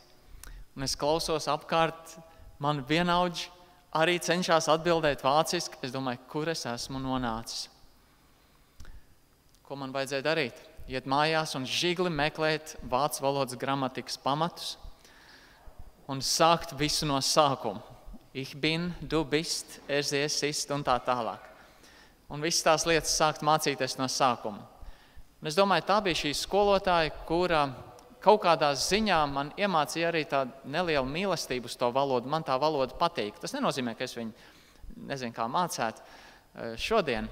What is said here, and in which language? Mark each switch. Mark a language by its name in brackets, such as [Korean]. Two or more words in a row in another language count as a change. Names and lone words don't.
[Latvian] Un es klausos apkārt, man vienaudži arī cenšas atbildēt vāciski. Es domāju, kur es esmu nonācis. Ko man vajadzēja darīt? Iet mājās un žigli meklēt vācu valodas gramatikas pamatus un sākt visu no sākuma. [German] Ich bin, du bist, sie ist [Latvian] un tā tālāk. Un visas tās lietas sākt mācīties no sākuma. Un es domāju, tā bija šī skolotāja, kura kaut kādā ziņā man iemācīja arī tādu nelielu mīlestību uz to valodu. Man tā valoda patīk. Tas nenozīmē, ka es viņu nezinu, kā mācētu šodien.